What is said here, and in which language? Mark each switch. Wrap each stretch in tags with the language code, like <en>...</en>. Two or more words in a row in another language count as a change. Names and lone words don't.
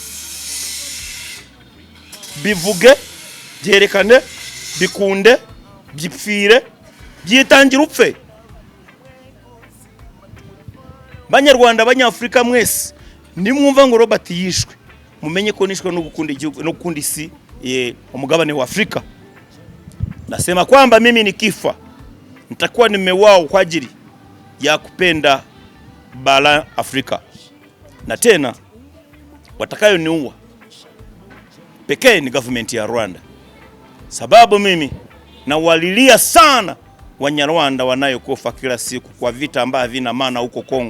<rw>bivuge byerekane bikunde byipfire byitangira upfe Banyarwanda Abanyafrika mwese nimwumva ngo Robert yishwe mumenye ko nishwe no gukunda igihugu no gukunda isi umugabane wa Afrika.</rw> <sw>Nasema kwamba mimi nikifa nitakuwa nimewao kwa ajili ya kupenda bara Afrika, na tena watakayo niua pekee ni government ya Rwanda, sababu mimi nawalilia sana Wanyarwanda wanayokufa kila siku kwa vita ambavyo havina maana huko Kongo.</sw>